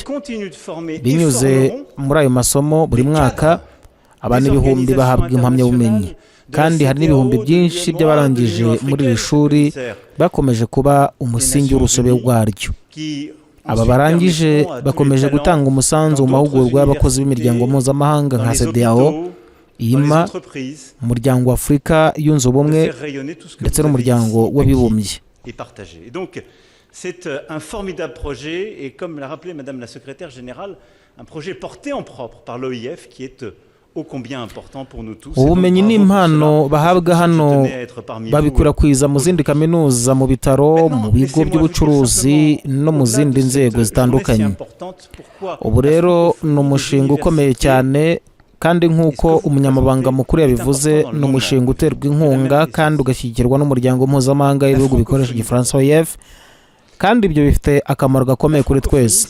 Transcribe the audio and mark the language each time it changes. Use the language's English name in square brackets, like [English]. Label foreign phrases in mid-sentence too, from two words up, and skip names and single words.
[Kinyarwanda] binyuze muri ayo masomo buri mwaka abantu ibihumbi bahabwa impamyabumenyi, kandi hari n'ibihumbi byinshi by'abarangije muri iri shuri bakomeje kuba umusingi w'urusobe rwaryo. aba barangije bakomeje gutanga umusanzu mu mahugurwa y'abakozi b'imiryango mpuzamahanga nka CEDEAO, IMA, umuryango wa Afurika yunze ubumwe ndetse n'umuryango w'abibumbye. [French] C'est un formidable projet et comme l'a rappelé Madame la Secrétaire Générale, un projet porté en propre par l'OIF qui est ô combien important pour nous tous. [Kinyarwanda] ubumenyi n'impano bahabwa hano babikwirakwiza mu zindi kaminuza, mu bitaro, mu bigo by'ubucuruzi no mu zindi nzego zitandukanye. ubu rero ni umushinga ukomeye cyane, kandi nk'uko umunyamabanga mukuru yabivuze, ni umushinga uterwa inkunga kandi ugashyigikirwa n'umuryango mpuzamahanga w'ibihugu bikoresha igifaransa OIF, kandi ibyo bifite akamaro gakomeye kuri twese.